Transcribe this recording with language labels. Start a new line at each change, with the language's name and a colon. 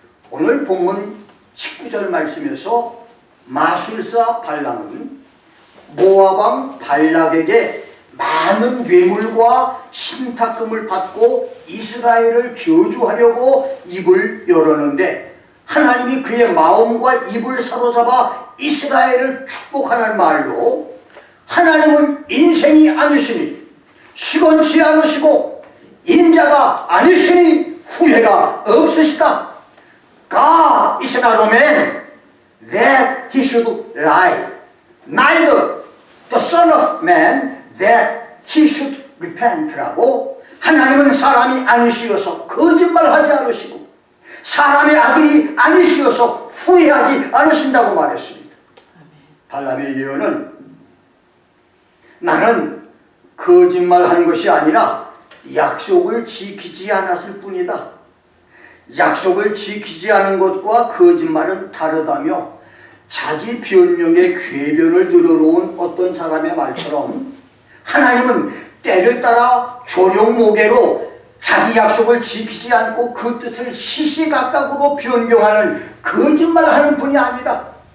Korean: 오늘 본문 19절 말씀에서 마술사 발람은 모압 발락에게 많은 뇌물과 신탁금을 받고 이스라엘을 저주하려고 입을 열었는데 하나님이 그의 마음과 입을 사로잡아 이스라엘을 축복하는 말로 하나님은 인생이 아니시니 시건치 않으시고 인자가 아니시니 후회가 없으시다.
English: God is not a man that he should lie, neither the son of man that he should repent라고
Korean: 하나님은 사람이 아니시어서 거짓말하지 않으시고 사람의 아들이 아니시어서 후회하지 않으신다고 말했습니다. 발람의 예언은 나는 거짓말한 것이 아니라 약속을 지키지 않았을 뿐이다. 약속을 지키지 않은 것과 거짓말은 다르다며 자기 변명에 궤변을 늘어놓은 어떤 사람의 말처럼 하나님은 때를 따라 조룡모개로 자기 약속을 지키지 않고 그 뜻을 시시각각으로 변경하는 거짓말하는 분이 아니다.